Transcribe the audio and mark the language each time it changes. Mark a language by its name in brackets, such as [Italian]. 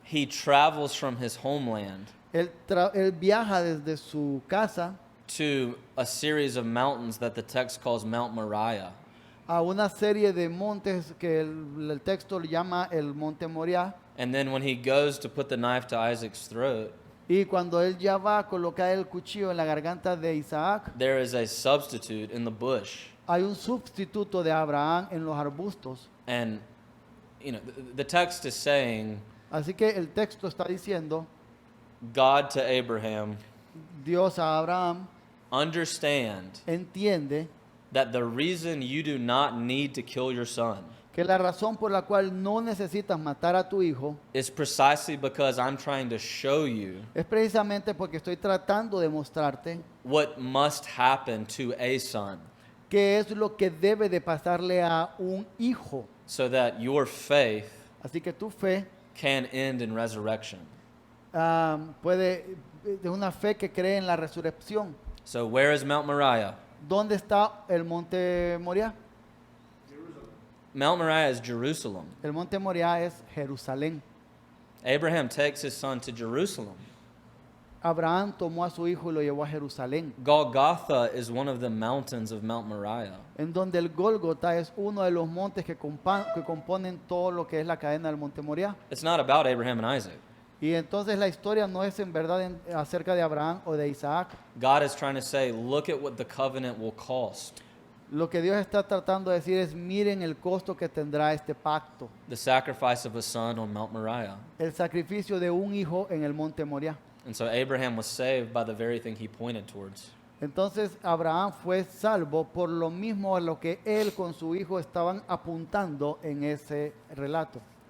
[English] he travels from his homeland [Spanish] él viaja desde su casa [English] to a series of mountains that the text calls Mount Moriah. [Spanish] a una serie de montes que el texto llama el Monte Moriah, [English] And then when he goes to put the knife to Isaac's throat, [Spanish] y cuando él ya va a colocar el cuchillo en la garganta de Isaac, [English] there is a substitute in the bush. [Spanish] hay un sustituto de Abraham en los arbustos. [English] And, the text is saying, [Spanish] Así que el texto está diciendo, [English] God to Abraham, [Spanish] Dios a Abraham [English] understand [Spanish] entiende [English] that the reason you do not need to kill your son [Spanish] que la razón por la cual no necesitas matar a tu hijo [English] is precisely because I'm trying to show you [Spanish] es precisamente porque estoy tratando de mostrarte [English] what must happen to a son [Spanish] qué es lo que debe de pasarle a un hijo. [English] so that your faith [Spanish] Así que tu fe [English] can end in resurrection. [Spanish] puede, de una fe que cree en la resurrección. [English] So where is Mount Moriah? [Spanish] ¿Dónde está el Monte Moriah? [English] Mount Moriah is Jerusalem. [Spanish] El Monte Moriah es Jerusalén. [English] Abraham takes his son to Jerusalem. [Spanish] Abraham tomó a su hijo y lo llevó a Jerusalén, [English] Golgotha is one of the mountains of Mount Moriah. [Spanish] en donde el Gólgota es uno de los montes que componen todo lo que es la cadena del Monte Moriah. [English] It's not about Abraham and Isaac. [Spanish] Y entonces la historia no es en verdad acerca de Abraham o de Isaac. [English] God is trying to say, look at what the covenant will cost. [Spanish] Lo que Dios está tratando de decir es, miren el costo que tendrá este pacto. [English] The sacrifice of a son on Mount Moriah. [Spanish] El sacrificio de un hijo en el monte Moriah. [English] And so Abraham was saved by the very thing he pointed towards. [Spanish] Entonces Abraham fue salvo por lo mismo a lo que él con su hijo estaban apuntando en ese relato.